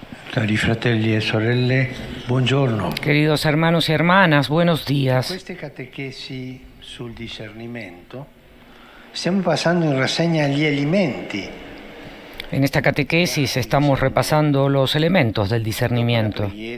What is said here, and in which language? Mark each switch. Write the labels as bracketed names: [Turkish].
[Italian] Cari fratelli e sorelle, buongiorno. [Spanish] Queridos hermanos y hermanas, buenos días. [Italian] Queste catechesi sul discernimento stiamo passando in rassegna gli elementi. [Spanish] En esta catequesis estamos repasando los elementos del discernimiento.